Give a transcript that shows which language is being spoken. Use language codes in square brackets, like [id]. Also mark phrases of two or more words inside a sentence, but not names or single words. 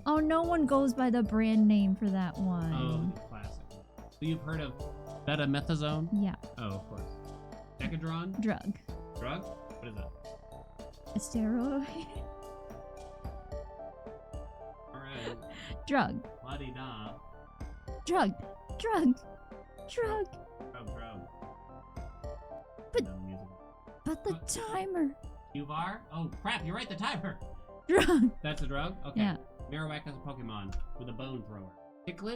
[en] Oh, no one goes by the brand name for that one. Oh, classic. So you've heard of betamethasone? Yeah, Oh, of course. Decadron? drug. Drug? What is it? A steroid. Alright. Drug. La-di-da. Drug. Drug. Drug. Drug. But- No music. But the timer. Uvar? Oh, crap, you're right, the timer! Drug. That's a drug? Okay. Yeah. Marowak is a Pokemon with a bone thrower. Cichlid?